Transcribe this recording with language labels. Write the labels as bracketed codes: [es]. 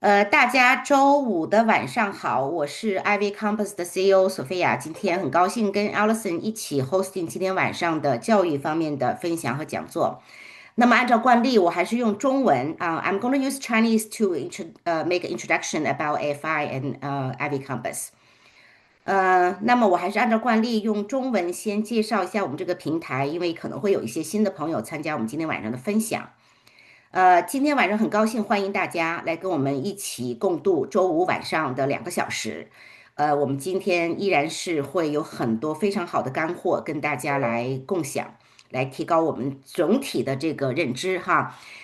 [zh] 大家周五的晚上好，我是 IvyCompass 的 CEO 索菲亚，今天很高兴跟 Allison 一起 hosting 今天晚上的教育方面的分享和讲座。那么按照惯例，我还是用中文啊， [en] I'm going to use Chinese to make an introduction about AFI and IvyCompass。 [zh] 那么我还是按照惯例用中文先介绍一下我们这个平台，因为可能会有一些新的朋友参加我们今天晚上的分享。今天晚上很高兴欢迎大家来跟我们一起共度周五晚上的2个小时。我们今天依然是会有很多非常好的干货跟大家来共享，来提高我们整体的这个认知哈。